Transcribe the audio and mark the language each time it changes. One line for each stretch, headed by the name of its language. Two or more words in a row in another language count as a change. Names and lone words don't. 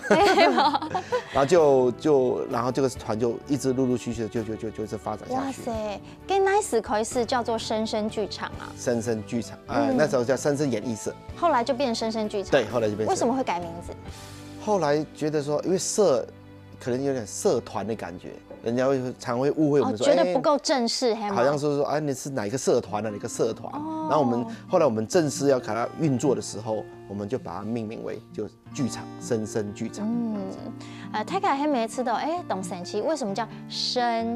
Chinese: 然後然後這個團就一直陸陸續續的就一直發展下去。哇塞，跟那時開始叫做深深劇場啊。深深劇場，那時候叫深深演藝社。後來就變深深劇場。對，後來就變。為什麼會改名字？後來覺得說，因為社可能有点社团的感觉，人家常会误会我们说，觉得不够正式，好像是说啊，你是哪一个社团的哪个社团？然后后来我们正式要给它运作的时候，我们就把它命名为就剧场，生生剧场。大家还没吃到，懂神奇，为什么叫生？